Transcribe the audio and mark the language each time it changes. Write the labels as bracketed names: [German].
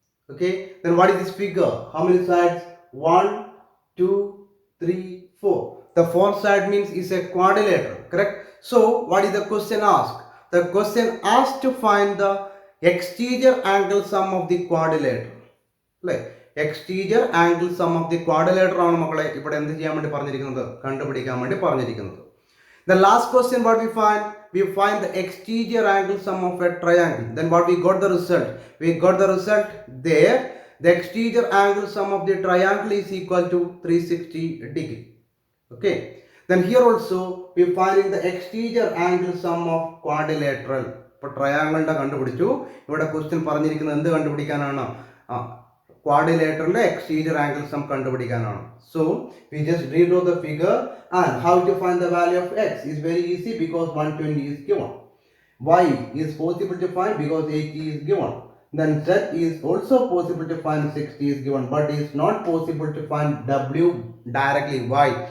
[English] Okay, then what is this figure? How many sides? 1, 2, 3, 4. The fourth side means is a quadrilateral, correct? So what is the question asked? The question asked to find the exterior angle sum of the quadrilateral. [Malayalam] അല്ലേ, exterior angle sum of the quadrilateral ആണ് മക്കളെ ഇവിടെ എന്ത് ചെയ്യാൻ വേണ്ടി പറഞ്ഞിരിക്കുന്നത്, കണ്ടുപിടിക്കാൻ വേണ്ടി പറഞ്ഞിരിക്കുന്നത്. [English] The last question what we find? We find the exterior angle sum of a triangle. Then what we got the result? We got the result there. The exterior angle sum of the triangle is equal to 360 degree. Okay. Then here also we finding the exterior angle sum of quadrilateral. [Malayalam] ഇപ്പോൾ ട്രയാങ്കിളിൻ്റെ കണ്ടുപിടിച്ചു. ഇവിടെ question പറഞ്ഞിരിക്കുന്നത് എന്ത് കണ്ടുപിടിക്കാനാണ്? [English] Quadrilateral exterior angle sum [Malayalam] കണ്ടുപിടിക്കാനാണ്. [English] So we just redraw the figure, and how to find the value of x is very easy because 120 is given. Y is possible to find because 80 is given. Then z is also possible to find, 60 is given, but it is not possible to find w directly. Why?